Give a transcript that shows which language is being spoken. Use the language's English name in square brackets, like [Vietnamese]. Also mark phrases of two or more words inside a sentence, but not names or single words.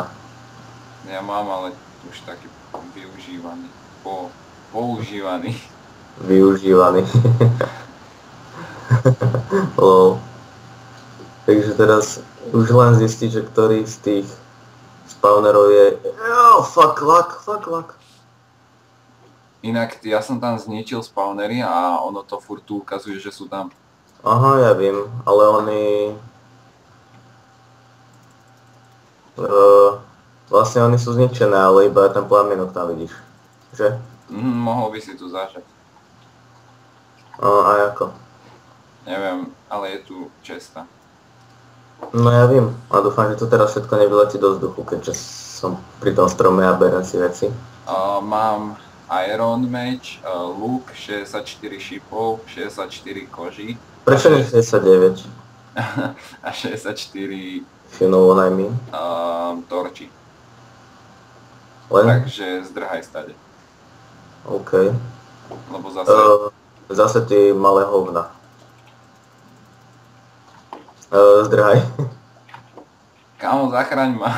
[Slovak] Ja mám, ale už taký využívaný. Používaný. Využívaný. Lol. Takže teraz už len zistiť, že ktorý z tých spawnerov je... [English] Oh, fuck luck. [Slovak] Inak ja som tam zničil spawnery a ono to furt tu ukazuje, že sú tam. Aha, ja viem, ale oni... vlastne oni sú zničené, ale iba ten plamienok tam vidíš. Že? Mohol by si tu zažať. A ako? Neviem, ale je tu česta. No ja viem, a dúfam, že to teraz všetko nevyletí do vzduchu, keďže som pri tom strome a berem si veci. Mám Iron Mage, luk, 64 šipov, 64 koží. Prečo nie 69? A 64 [English] If you know what I mean. [Slovak] torčí. Len? Takže zdrhaj stade. OK. Lebo zase... Zase ty malé hovna. Zdrhaj. Kámo, zachraň ma.